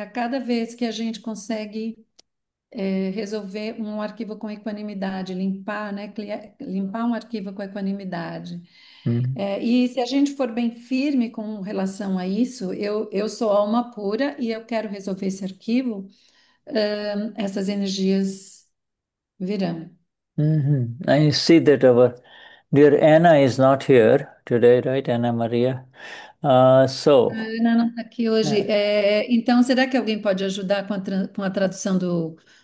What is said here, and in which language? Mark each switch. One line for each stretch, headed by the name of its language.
Portuguese: A cada vez que a gente consegue resolver um arquivo com equanimidade, limpar, né? Limpar um arquivo com equanimidade. Mm. E se a gente for bem firme com relação a isso, eu sou alma pura e eu quero resolver esse arquivo, essas energias virão.
English: I see that our dear Anna is not here today, right? Anna Maria. So,
Portuguese: Ana não está aqui uh, hoje. Então, será que alguém pode ajudar com a tradução do